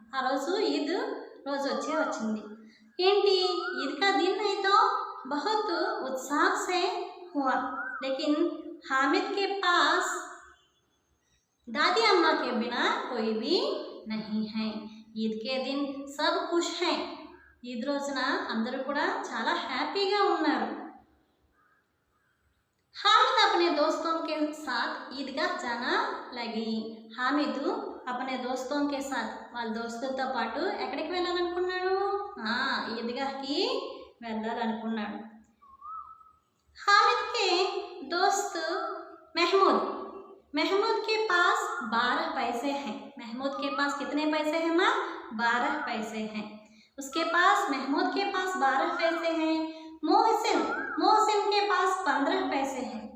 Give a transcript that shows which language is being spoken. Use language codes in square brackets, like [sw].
[te] ఆ రోజు ఈద్ రోజు వచ్చింది. [hi] ఏంటి, ईद का दिन है तो बहुत उत्साह से हुआ. लेकिन हामिद के पास दादी अम्मा के बिना कोई भी नहीं है. ईद के दिन सब खुश हैं. [te] ఈద్ రోజున అందరూ కూడా చాలా హ్యాపీగా ఉన్నారు. हामिद [hi] अपने दोस्तों के साथ ईदगाह जाना लगी। [te] హామిద్ [hi] अपने दोस्तों के साथ [te] వాళ్ళ దోస్తులతో పాటు ఎక్కడికి వెళ్ళాలనుకున్నాడు? ఈద్గాహ్కి వెళ్ళాలనుకున్నాడు। [hi] हामिद के दोस्त महमूद महमूद के पास 12 पैसे हैं। महमूद के पास कितने पैसे हैं माँ? 12 पैसे हैं। उसके पास महमूद के पास 12 पैसे हैं। मोहसिन मोहसिन के पास 15 पैसे हैं।